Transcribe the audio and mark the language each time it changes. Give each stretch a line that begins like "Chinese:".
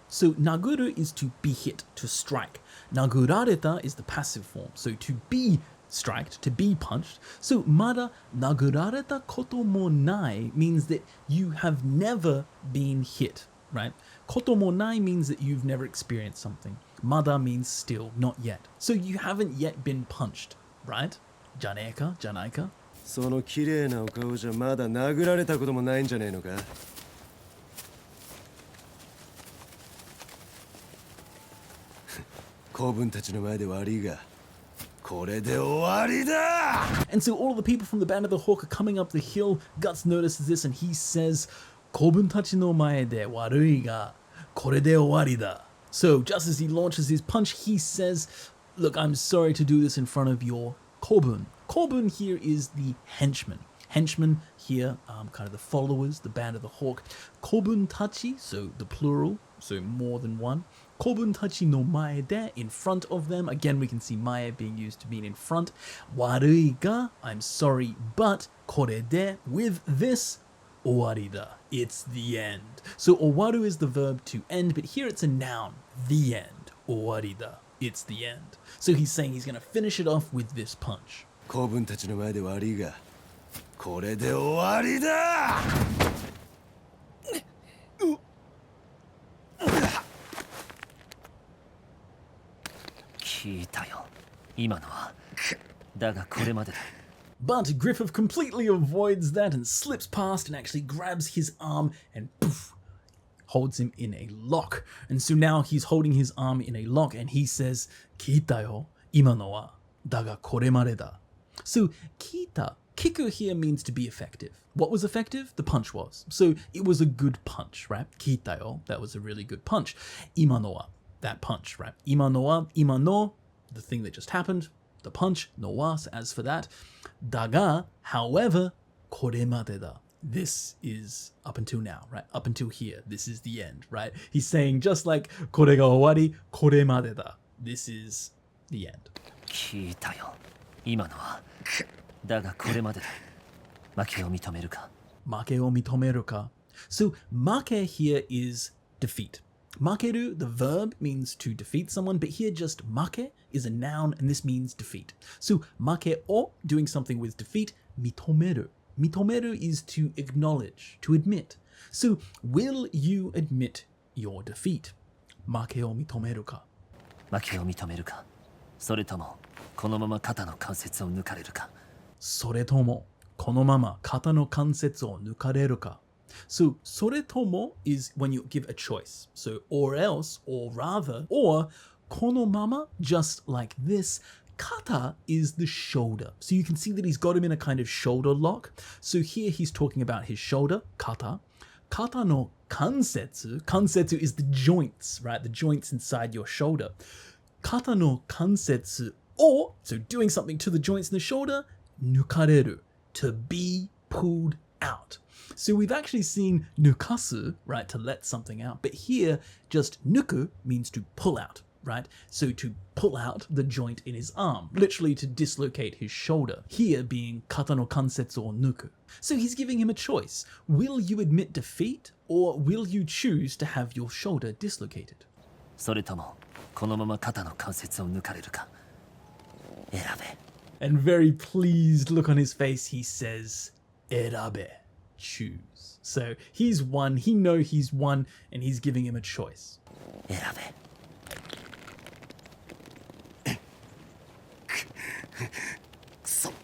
English: So naguru is to be hit, to strike. Nagurareta is the passive form, so to be striked, to be punched. So mada nagurareta koto mo nai means that you have never been hit, right? Koto mo nai means that you've never experienced something. Mada means still, not yet. So you haven't yet been punched, right? Janeka, janaika.
Japanese: その綺麗なお顔じゃまだ殴られたこともないんじゃねえのか子分たちの前で悪いがこれで終わりだ
English: And so all of the people from the Band of the Hawk are coming up the hill. Guts notices this and he says,
Japanese: 子分たちの前で悪いがこれで終わりだ
English: So just as he launches his punch, he says, look, I'm sorry to do this in front of your kobun. Kobun here is the henchman. Henchmen here, kind of the followers, the Band of the Hawk. Kobuntachi, so the plural, so more than one. Kobuntachi no mae de, in front of them. Again, we can see mae being used to mean in front. Warui ga, I'm sorry, but kore de, with this, owari da, it's the end. So owaru is the verb to end, but here it's a noun, the end. Owari da, it's the end. So he's saying he's going to finish it off with this punch.
Japanese: 子分たちの前で悪いがこれで終わりだ聞いたよ今のはだがこれまでだ
English: But Griffith completely avoids that and slips past and actually grabs his arm and poof, holds him in a lock. And so now he's holding his arm in a lock and he says,
Japanese: 聞いたよ今のはだがこれまでだ
English: So, kita, kiku here means to be effective. What was effective? The punch was. So, it was a good punch, right? Kita yo, that was a really good punch. Imano wa, that punch, right? Imano wa, imano, the thing that just happened, the punch, no wa, as for that. Daga, however, koremade da. This is up until now, right? Up until here, this is the end, right? He's saying just like, kore ga owari, koremade da. This is the end.
Japanese: 聞いたよ今のはだがこれまでだ負けを認めるか
English: Make o mitomeru ka. So make here is defeat. Makeru, the verb, means to defeat someone, but here just make is a noun and this means defeat. So make o, doing something with defeat, mitomeru. Mitomeru is to acknowledge, to admit. So will you admit your defeat? Make o mitomeru ka.
Japanese: 負けを認めるかそれともこのまま肩の関節を抜かれるかそれともこのまま肩の関節を抜かれるか
English: So, それとも is when you give a choice. So, or else, or rather, or このまま, just like this. Kata is the shoulder. So you can see that he's got him in a kind of shoulder lock. So here he's talking about his shoulder, kata. Kata no kansetsu. Kansetsu is the joints, right? The joints inside your shoulder. Kata no kansetsu. Or, so doing something to the joints in the shoulder, nukareru, to be pulled out. So we've actually seen nukasu, right, to let something out. But here, just nuku means to pull out, right? So to pull out the joint in his arm, literally to dislocate his shoulder. Here being kata no kansetsu or nuku. So he's giving him a choice. Will you admit defeat, or will you choose to have your shoulder dislocated?
Japanese: それともこのまま肩の関節を抜かれるか選べ
English: And very pleased look on his face, he says, 選べ, choose. So he's won, he knows he's won, and he's giving him a choice.
Japanese: 選べくそ